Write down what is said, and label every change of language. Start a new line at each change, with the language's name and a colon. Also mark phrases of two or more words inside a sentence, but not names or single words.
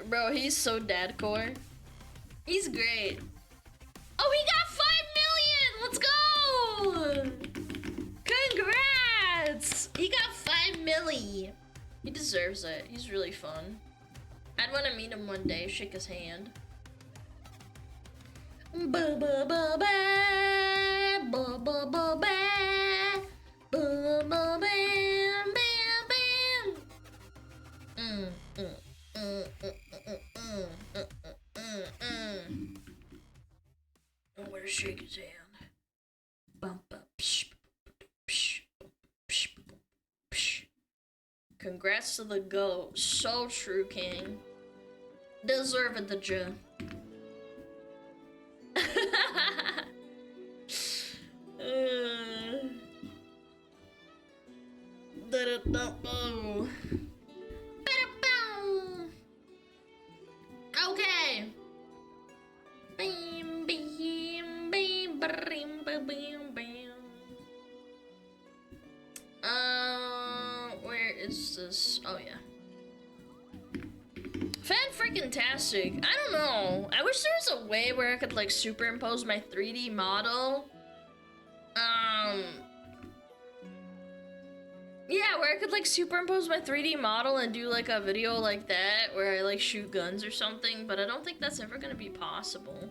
English: Bro, he's so dad core. He's great. Oh, he got 5 million! Let's go! Congrats! He got 5 million. He deserves it. He's really fun. I'd want to meet him one day, shake his hand. Ba ba ba ba ba ba ba ba ba ba bam bam bam. I want to shake his hand. Bump up. Congrats to the GOAT. So true, King. Deserved the J. Okay. Bam, bam, bam, bam, bam, bam. Where is this? Oh yeah. Fan-freaking-tastic. I don't know. I wish there was a way where I could like superimpose my 3D model. Yeah, where I could like superimpose my 3D model and do like a video like that where I like shoot guns or something, but I don't think that's ever gonna be possible.